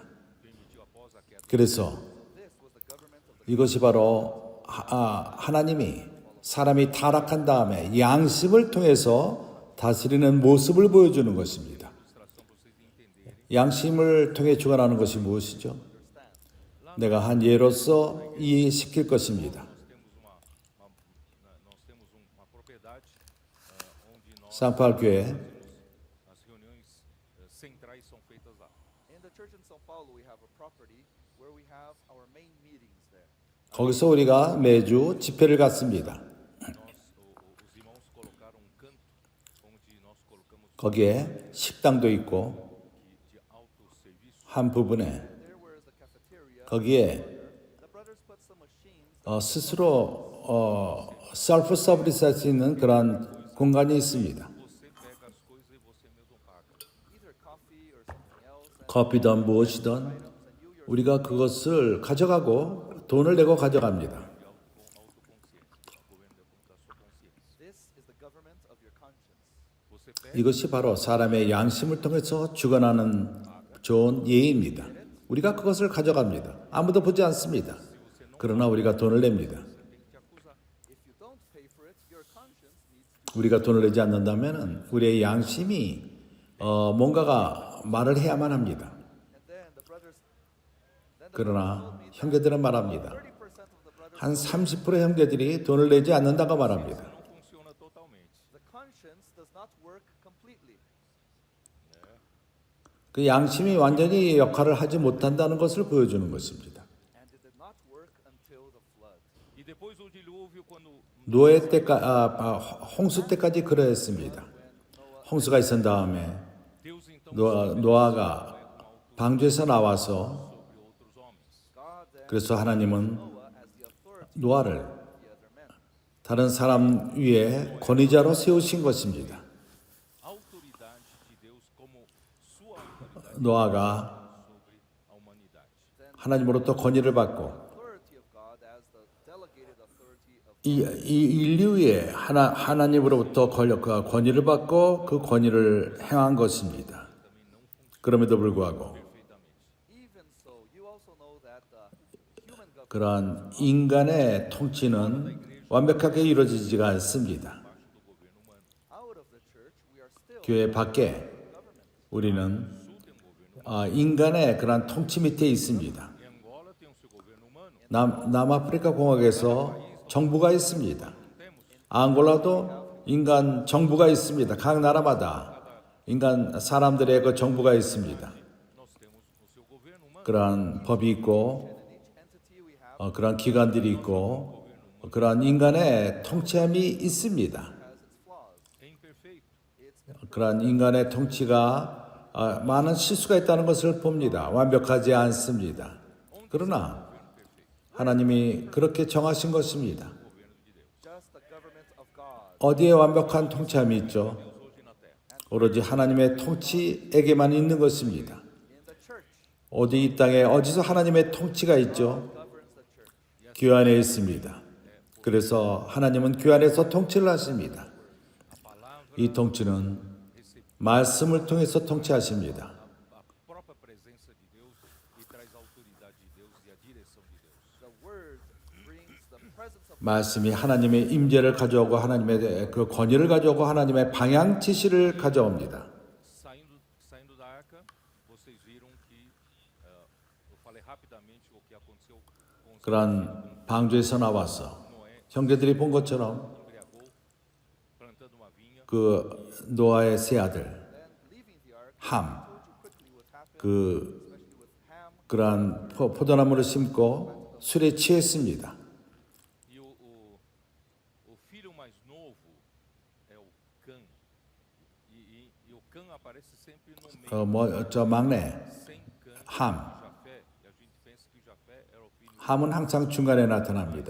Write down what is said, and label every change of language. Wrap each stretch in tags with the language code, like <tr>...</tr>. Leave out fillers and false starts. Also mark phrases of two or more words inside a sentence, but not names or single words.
<pt>permitiu após a queda.</pt> <ko>그래서 이것이 바로 하나님이 사람이 타락한 다음에 양심을 통해서 다스리는 모습을 보여주는 것입니다. 양심을 통해 주관하는 것이 무엇이죠? 내가 한 예로서 이해시킬 것입니다.</ko> <pt>Nós temos uma propriedade onde nós</pt> <ko>산팔 교회</ko> <pt>as reuniões centrais são feitas lá.</pt> <en>in the church in São Paulo we have a property where we have our main meetings there.</en> <ko>거기서 우리가 매주 집회를 갖습니다.</ko> <pt>Os irmãos colocaram um canto onde nós colocamos</pt> <ko>거기에 식당도 있고</ko> <pt>de autosserviço.</pt> <ko>한 부분에</ko> <en>There where is the cafeteria.</en> <ko>거기에</ko> <en>The brothers put some machines</en> <ko>스스로 셀프 서비스 할 수 있는 그런 공간이 있습니다.</ko> <pt>Você pega as coisas e você mesmo paga.</pt> <en>either coffee or something else and</en> <ko>커피든 무엇이든 우리가 그것을 가져가고 돈을 내고 가져갑니다.</ko> <pt>Autoconsciência. O governo da sua consciência.</pt> <en>this is the government of your conscience.</en> <pt>Você pega</pt> <ko>이것이 바로 사람의 양심을 통해서 주관하는 좋은 예입니다. 우리가 그것을 가져갑니다. 아무도 보지 않습니다. 그러나 우리가 돈을 냅니다.</ko> <pt>tem que te acusar.</pt> <en>If you don't pay for it, your conscience needs to.</en> <ko>우리가 돈을 내지 않는다면 우리의 양심이 뭔가가 말을 해야만 합니다.</ko> <en>And then the brothers</en> <ko>그러나 형제들은 말합니다.</ko> <en>30% of the brothers</en> <ko>한 30% 형제들이 돈을 내지 않는다고 말합니다.</ko> <pt>Não funciona totalmente.</pt> <en>the conscience does not work completely.</en> <ko>그 양심이 완전히 역할을 하지 못한다는 것을 보여주는 것입니다.</ko> <en>And it did not work until the flood.</en> <pt>E depois do dilúvio, quando</pt> <ko>노예 홍수 때까지 그러했습니다. 홍수가 있은 다음에</ko> <pt>Deus então</pt> <ko>노아가 방주에서 나와서</ko> <pt>sobre outros homens.</pt> <en>God then</en> <ko>그래서 하나님은</ko> <en>Noah as the authority</en> <ko>노아를</ko> <en>of the other men.</en> <ko>다른 사람 위에 권위자로 세우신 것입니다.</ko> <pt>Autoridade de Deus como sua autoridade</pt> <ko>노아가</ko> <pt>sobre a humanidade.</pt> <ko>하나님으로부터 권위를 받고</ko> <en>Authority of God as the delegated authority of</en> <ko>이 인류에 하나님으로부터 권위를 받고 그 권위를 행한 것입니다. 그럼에도 불구하고</ko> <en>even so you also know that the human government</en> <ko>그러한 인간의 통치는 완벽하게 이루어지지가 않습니다.</ko> <en>out of the church we are still</en> <ko>교회 밖에 우리는 인간의 그러한 통치 밑에 있습니다.</ko> <pt>Em Angola tem o seu governo humano.</pt> <ko>남아프리카 공화국에서 정부가 있습니다. 앙골라도 인간 정부가 있습니다. 각 나라마다 인간 사람들의 그 정부가 있습니다.</ko> <pt>Nós temos o seu governo humano.</pt> <ko>그러한 법이 있고</ko> <en>entity we have</en> <ko>그러한 기관들이 있고 그러한 인간의 통치함이 있습니다.</ko> <en>has its flaws.</en> <pt>É imperfeito.</pt> <ko>그러한 인간의 통치가 많은 실수가 있다는 것을 봅니다. 완벽하지 않습니다. 그러나 하나님이 그렇게 정하신 것입니다.</ko> <en>Just the government of God.</en> <ko>어디에 완벽한 통치함이 있죠?</ko> <pt>Hoje na terra.</pt> <ko>오로지 하나님의 통치에게만 있는 것입니다.</ko> <en>In the church</en> <ko>오직 이 땅에 어디서 하나님의 통치가 있죠?</ko> <en>governs the church.</en> <ko>교회 안에 있습니다. 그래서 하나님은 교회 안에서 통치를 하십니다.</ko> <pt>A palavra</pt> <ko>이 통치는 말씀을 통해서 통치하십니다.</ko> <pt>a própria presença de Deus e traz a autoridade de Deus e a direção de Deus.</pt> <en>The word brings the presence of</en> <ko>말씀이 하나님의 임재를 가져오고 하나님의 그 권위를 가져오고 하나님의 방향 지시를 가져옵니다.</ko> <pt>Saindo da arca, vocês viram que eu falei rapidamente o que aconteceu com os</pt> <ko>그런 방주에서 나와서</ko> <pt>Noé</pt> <ko>형제들이 본 것처럼</ko> <pt>embriagou plantando uma vinha.</pt> <ko>그 노아의 세 아들</ko> <en>then leaving the ark.</en> <ko>함,</ko> <en>I told you quickly what happened,</en> <ko>그</ko> <en>especially with Ham.</en> <ko>그러한 포도나무를 심고 술에 취했습니다.</ko> <pt>E o filho mais novo é o Cã. E o Cã aparece sempre no meio.</pt> <ko>저 막내</ko> <pt>Sem Cã,</pt> <ko>함.</ko> <pt>Jafé. E a gente pensa que Jafé era o filho.</pt> <ko>함은 항상 중간에 나타납니다.</ko>